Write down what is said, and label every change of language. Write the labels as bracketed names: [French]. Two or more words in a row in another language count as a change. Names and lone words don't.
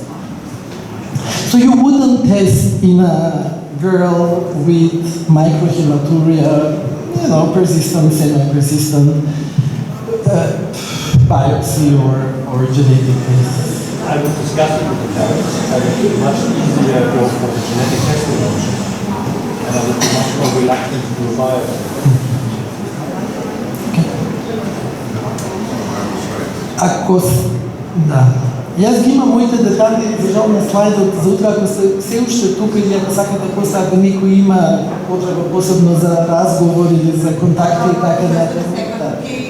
[English] So you wouldn't test in a girl with microhematuria, you know, persistent, semi-persistent biopsy or genetic test? I would discuss it with the parents. I would much easier go for the genetic testing option. And I would be much more reluctant to do a biopsy. [Macedonian] Ако да. И аз ги имам моите детали, [Bulgarian] за жал на слайдот за утре, ако сте все уште тук [Macedonian] или ако сакате после, ако никој има потреба посебно за разговор или за контакти и така нататък.